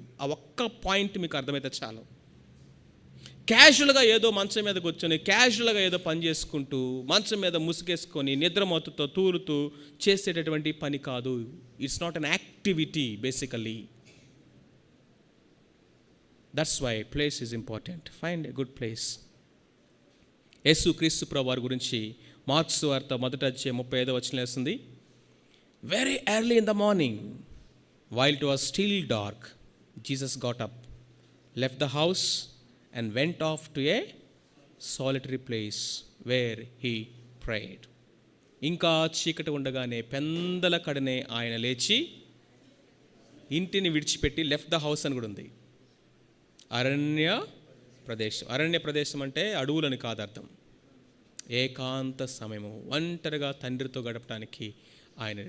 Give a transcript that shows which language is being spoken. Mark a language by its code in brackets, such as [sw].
[te] ఆ ఒక్క పాయింట్ మీకు అర్థమైతే చాలు. క్యాజువల్గా ఏదో మంచం మీద కూర్చొని క్యాజువల్గా ఏదో పని చేసుకుంటూ మంచం మీద ముసుగేసుకొని నిద్రమోతుతో తూలుతూ చేసేటటువంటి పని కాదు. [en] It's not an activity basically. That's why place is important. Find a good place. [te] యేసు క్రీస్తు ప్రభు వారి గురించి మార్క్స్ వార్త 1:35 వచనం వేస్తుంది. [en] Very early in the morning while it was still dark, Jesus got up, left the house and went off to a solitary place where he prayed. [te] ఇంకా చీకటి ఉండగానే పెందల కడనే ఆయన లేచి ఇంటిని విడిచిపెట్టి [en] left the house [te] అని కూడా ఉంది. అరణ్య ప్రదేశం. అరణ్య ప్రదేశం అంటే అడవులని కాదు అర్థం. ఏకాంత సమయము, ఒంటరిగా తండ్రితో గడపడానికి ఆయన.